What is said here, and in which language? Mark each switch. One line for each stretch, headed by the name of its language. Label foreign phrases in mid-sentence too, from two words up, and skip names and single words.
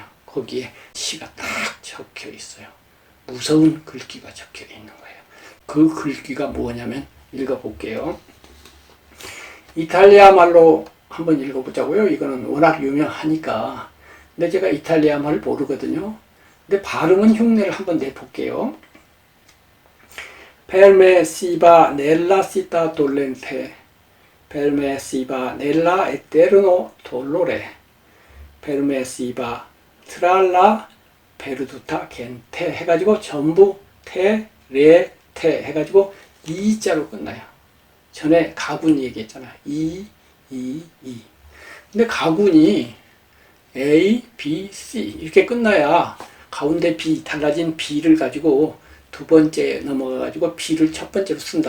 Korean: 거기에 시가 딱 적혀 있어요. 무서운 글귀가 적혀 있는 거예요. 그 글귀가 뭐냐면 읽어볼게요. 이탈리아 말로 한번 읽어보자고요. 이거는 워낙 유명하니까. 근데 제가 이탈리아 말을 모르거든요. 근데 발음은 흉내를 한번 내볼게요.
Italian: Per me si va nella città dolente, per me si va nella eterno dolore, per me si va tra la perduta gente
Korean: 해가지고 전부 테, 레, 테 해가지고 이자로 끝나요. 전에 가군 얘기했잖아요. 이. 근데 가군이 A, B, C 이렇게 끝나야 가운데 B, 달라진 B를 가지고 두 번째 넘어가가지고 B를 첫 번째로 쓴다.